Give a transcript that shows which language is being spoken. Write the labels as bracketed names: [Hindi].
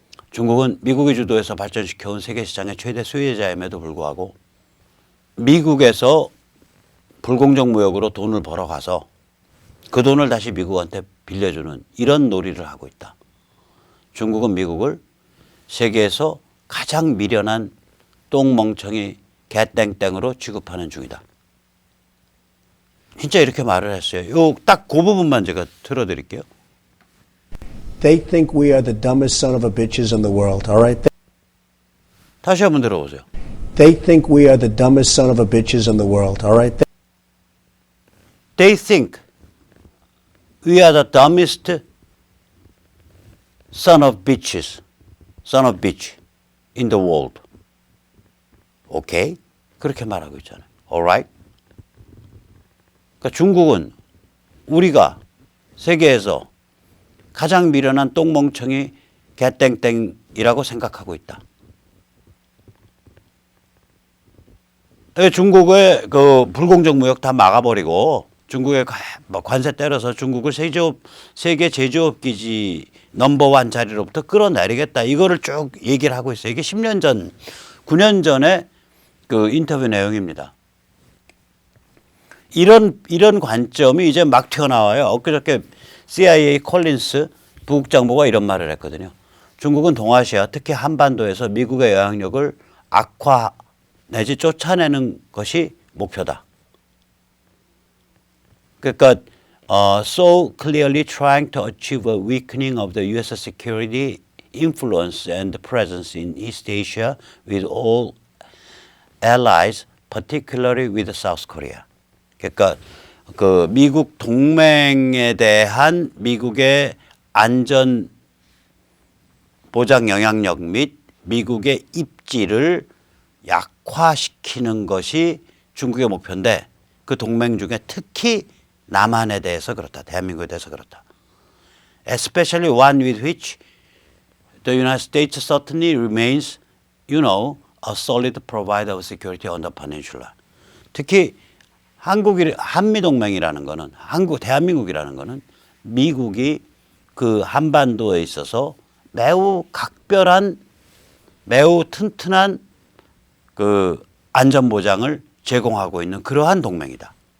[Korean] 중국은 미국이 주도해서 발전시켜온 세계 시장의 최대 수혜자임에도 불구하고 미국에서 불공정 무역으로 돈을 벌어가서 그 돈을 다시 미국한테 빌려주는 이런 놀이를 하고 있다. 중국은 미국을 세계에서 가장 미련한 똥멍청이 개땡땡으로 취급하는 중이다. 진짜 이렇게 말을 했어요. 딱 그 부분만 제가 틀어드릴게요. [English] They think we are the dumbest son of a bitches in the world, all right? 다시 한번 들어보세요. They think we are the dumbest son of a bitches in the world, all right? They think we are the dumbest son of bitch in the world. 오케이? [Korean] 그렇게 말하고 있잖아요. [English] Alright? [Korean] 그러니까 중국은 우리가 세계에서 가장 미련한 똥멍청이 개땡땡이라고 생각하고 있다. 중국의 그 불공정 무역 다 막아버리고 중국에 관세 때려서 중국을 세계 제조업 기지 넘버원 자리로부터 끌어내리겠다. 이거를 쭉 얘기를 하고 있어요. 이게 10년 전, 9년 전에 그 인터뷰 내용입니다. 이런 관점이 이제 막 튀어나와요. 엊그저께 CIA 콜린스 부국장보가 이런 말을 했거든요. 중국은 동아시아, 특히 한반도에서 미국의 영향력을 악화 내지 쫓아내는 것이 목표다. 그러니까 [English] so clearly trying to achieve a weakening of the U.S. security influence and presence in East Asia with all allies, particularly with South Korea. [Korean] 그러니까 그 미국 동맹에 대한 미국의 안전 보장 영향력 및 미국의 입지를 약화시키는 것이 중국의 목표인데 그 동맹 중에 특히 남한에 대해서 그렇다. 대한민국에 대해서 그렇다. [English] Especially one with which the United States certainly remains, a solid provider of security on the peninsula. [Korean] 특히 한미동맹이라는 거는 대한민국이라는 거는 미국이 그 한반도에 있어서 매우 각별한 매우 튼튼한 그 안전보장을 제공하고 있는 그러한 동맹이다.